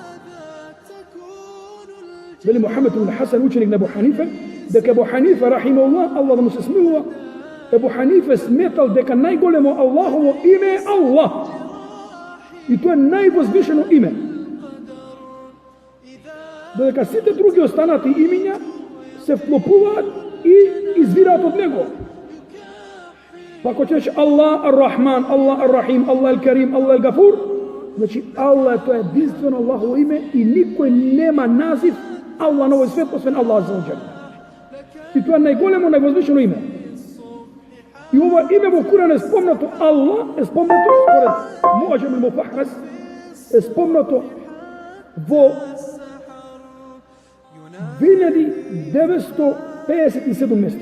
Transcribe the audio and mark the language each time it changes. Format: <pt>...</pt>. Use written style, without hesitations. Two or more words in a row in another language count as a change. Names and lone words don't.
<mk>Вели Мухамед ибн Хасан, ученик на Абу Ханифе, дека Абу Ханифе рахимахуллах, Аллах да му се смилува, Абу Ханифе сметал дека најголемо Аллахово име е Аллах. И тоа е највозвишено име. Додека сите други останати имиња се вклопуваат и извираат од него. Па ако ќе рече Аллах ар-Рахман, Аллах ар-Рахим, Аллах ал-Карим, Аллах ал-Гафур, значи Аллах тоа е единствено Аллахово име и никој нема назив Аллах на овој свет освен Аллах</mk> <ar>عز وجل.</ar> <mk>И тоа е најголемо, највозвишено име. И ова име во Куран е спомнато, Аллах е спомнато според Муъџам ал-Муфахрас, е спомнато во 1957 места.</mk>